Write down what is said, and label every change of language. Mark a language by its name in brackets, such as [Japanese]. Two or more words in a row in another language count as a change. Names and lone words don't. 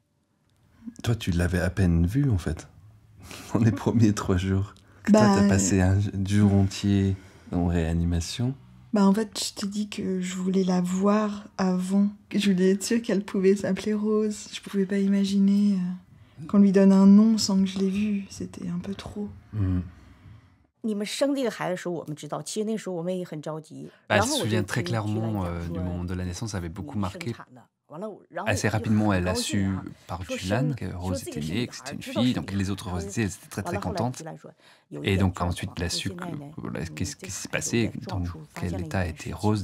[French] Toi, tu l'avais à peine vue, en fait, dans les premiers 3 jours. Toi, t'as passé un jour entier en réanimation. En fait, je t'ai dit que je voulais la voir avant. Je voulais être sûre qu'elle pouvait s'appeler Rose. Je pouvais pas imaginer qu'on lui donne un nom sans que je l'ai vue. C'était un peu trop. [Chinese] 你们生这个孩子的时候，我们知道，其实那时候我们也很着急。 [French] Elle se souvient très clairement du moment de la naissance, ça avait beaucoup marqué. Assez rapidement, elle a su par Julan que Rose était née, que c'était une fille. Donc les autres Roses étaient très très contentes. Et donc ensuite, elle a su qu'est-ce qui s'est passé, dans quel état était Rose.